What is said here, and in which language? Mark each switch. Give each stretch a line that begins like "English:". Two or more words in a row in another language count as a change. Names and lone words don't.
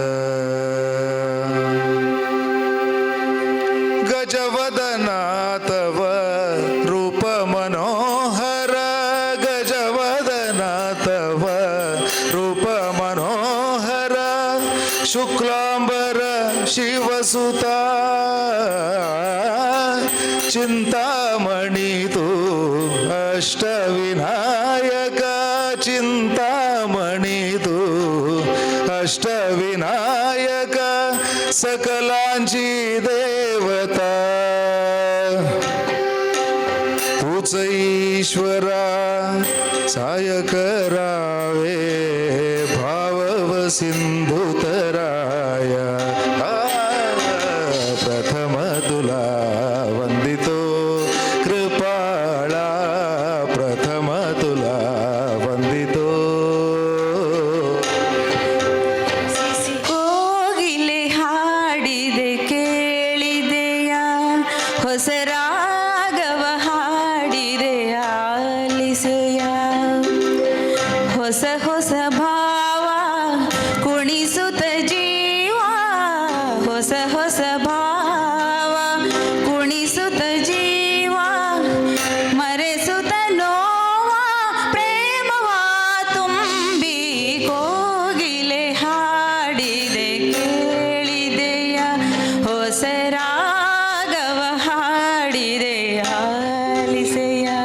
Marathi: गजवदन तव रूप मनोहर, गजवदन तव रूप मनोहर, शुक्लांबर शिवसुत चिंतामणी तू अष्टविनायक, चिंतामणी तू अष्टविनायक, सकलांची देवता तूच ईश्वरा, साय करावे भावव सिंधुतराय. प्रथम तुला वंदितो कृपाळा, प्रथम तुला वंदितो.
Kannada: ಕೋಗಿಲೆ ಹಾಡಿದೆ ಕೇಳಿದೆಯ, ಹೊಸ ರಾಗವ ಹಾಡಿದೆ ಆಲಿಸೆಯ, ಹೊಸ ಹೊಸ ಭಾವ ಕುಣಿಸುತ್ತ ಜೀವ, ಹೊಸ ಹೊಸ ಭಾವ ಕುಣಿಸುತ್ತ ಜೀವ, ಮರೆಸುತ್ತ ನೋವ ಪ್ರೇಮವ ತುಂಬಿ, ಕೋಗಿಲೆ ಹಾಡಿದೆ ಕೇಳಿದೆಯ, ಹೊಸ ರಾಗವ ಹಾಡಿದೆ ಆಲಿಸೆಯ.